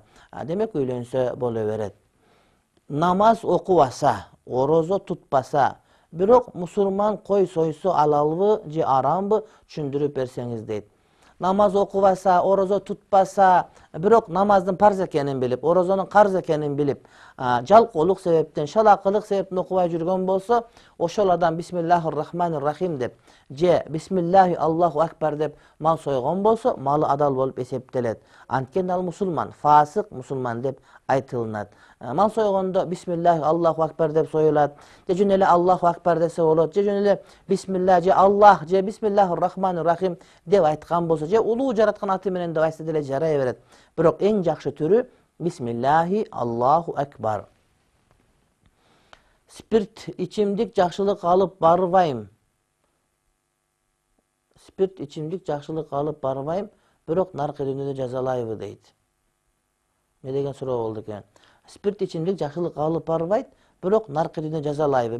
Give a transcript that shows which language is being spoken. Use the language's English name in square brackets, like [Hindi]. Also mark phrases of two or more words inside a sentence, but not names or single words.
[Kyrgyz] Демек, үйлөнсө боло берет. Намаз окубаса, орозо тутпаса, бирок мусулман кой сойсо алалбы же арамбы түшүндүрүп берсеңиз дейт. Намаз окубаса, орозо тутпаса, бирок намаздын парз экенин билип, орозонун карз экенин билип, жалкоолук себептен, шалакылык себептен окубай жүргөн болсо, ошол адам [Arabic] بسم الله الرحمن الرحيم [Kyrgyz] деп, же [Arabic] بسم الله الله أكبر [Kyrgyz] деп мал сойгон болсо, малы адал болуп эсептелет. Анткени ал мусулман, фасык мусулман деп айтылынат. Мал сойгондо [Arabic] بسم الله الله أكبر [Kyrgyz] деп союлат. Же жөн эле [Arabic] الله أكبر [Kyrgyz] десе болот. Же жөн эле бисмилlah же Аллах же [Arabic] بسم الله الرحمن الرحيم [Kyrgyz] деп айткан болсо, же улуу жараткан аты менен деп айтса деле жарай берет. Бирок эң жакшы түрү [Arabic] بسم الله الله أكبر. [Kyrgyz] Спирт ичимдик жакшылык алып барбайм. Спирт ичимдик жакшылык алып барбайм, бирок наркы дүйнөдө жазалайбы дейт. Не деген суроо болду экен? Спирт ичимдик жакшылык алып барбайт, бирок наркы дүйнөдө жазалайбы.